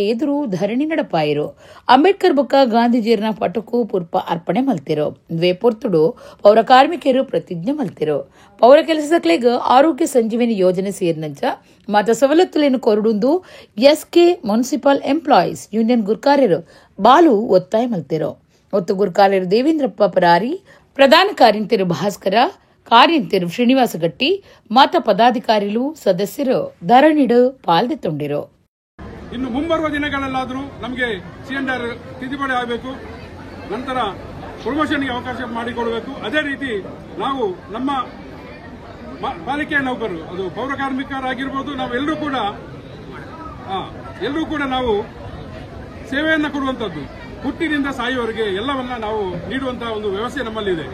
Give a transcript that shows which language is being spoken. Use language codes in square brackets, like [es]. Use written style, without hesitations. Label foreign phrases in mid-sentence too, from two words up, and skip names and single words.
[tcy] ಎದುರು ಧರಣಿ ನಡಪಾಯಿರು ಅಂಬೇಡ್ಕರ್ ಬೊಕ್ಕ ಗಾಂಧೀಜಿಯರ್ನ ಪಟಕು ಪುರ್ಪ ಅರ್ಪಣೆ ಮಲ್ತಿರು ದ್ವೇ ಪೊರ್ತುಡು ಪೌರ ಕಾರ್ಮಿಕರು ಪ್ರತಿಜ್ಞೆ ಮಲ್ತಿರು ಪೌರ ಕೆಲಸದಕ್ಲೆಗ್ ಆರೋಗ್ಯ ಸಂಜೀವಿನಿ ಯೋಜನೆ ಸೇರಿನಂಚ ಮತ ಸವಲತ್ತುಲೇನು ಕೊರಡುಂದು ಎಸ್ಕೆ ಮುನ್ಸಿಪಲ್ ಎಂಪ್ಲಾಯೀಸ್ ಯೂನಿಯನ್ ಗುರ್ಕಾರ್ಯರು ಬಾಲು ಒತ್ತಾಯ ಮಲ್ತಿರು ಒತ್ತು ಗುರ್ಕಾರ್ಯರು ದೇವೇಂದ್ರಪ್ಪ ಪರಾರಿ ಪ್ರಧಾನ ಕಾರ್ಯಂತಿರು ಭಾಸ್ಕರ ಕಾರ್ಯಂತಿರು ಶ್ರೀನಿವಾಸ ಗಟ್ಟಿ ಮತ ಪದಾಧಿಕಾರಿಗಳು ಸದಸ್ಯರು ಧರಣಿಡು ಪಾಲ್ಗೊಂಡಿರು. [kn] ಇನ್ನು ಮುಂಬರುವ ದಿನಗಳಲ್ಲಾದರೂ ನಮಗೆ ಸಿಎಂಆರ್ ತಿದ್ದುಪಡಿ ಆಗಬೇಕು, ನಂತರ ಪ್ರಮೋಷನ್ಗೆ ಅವಕಾಶ ಮಾಡಿಕೊಡಬೇಕು. ಅದೇ ರೀತಿ ನಾವು ನಮ್ಮ ಪಾಲಿಕೆಯ ನೌಕರರು, ಅದು ಪೌರ ಕಾರ್ಮಿಕರಾಗಿರ್ಬೋದು, ನಾವೆಲ್ಲರೂ ಕೂಡ ನಾವು ಸೇವೆಯನ್ನು ಕೊಡುವಂಥದ್ದು, ಹುಟ್ಟಿನಿಂದ ಸಾಯುವವರೆಗೆ ಎಲ್ಲವನ್ನ ನಾವು ನೀಡುವಂತಹ ಒಂದು ವ್ಯವಸ್ಥೆ ನಮ್ಮಲ್ಲಿದೆ.